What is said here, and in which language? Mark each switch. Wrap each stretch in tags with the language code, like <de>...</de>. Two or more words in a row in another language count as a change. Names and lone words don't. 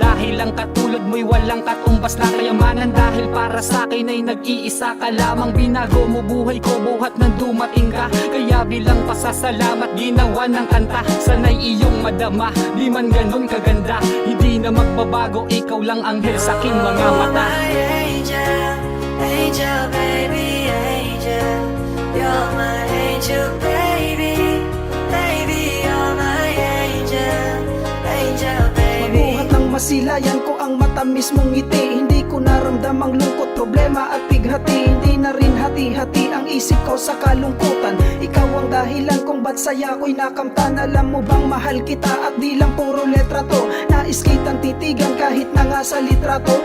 <tl>Dahil ang katulad mo'y walang katumbas na kayamanan. Dahil para sa'kin ay nag-iisa ka lamang. Binago mo buhay ko buhat nang dumating ka. Kaya bilang pasasalamat ginawa ng kanta. Sana'y iyong madama, di man ganun kaganda. Hindi na magbabago, ikaw lang anghel sa aking mga mata.</tl> <en>My angel, angel baby, angel. You're my angel baby, baby, you're my angel, angel baby.</en> <tl>Mabuhat ng masilayan ko ang matamis mong ngiti. Hindi ko naramdam ang lungkot, problema at bighati. Hindi na rin hati-hati ang isip ko sa kalungkutan. Ikaw ang dahilan kung ba't saya ko'y nakamtan. Alam mo bang mahal kita at di lang puro letra to. Nais kitang titigan kahit na nga sa litrato.</tl>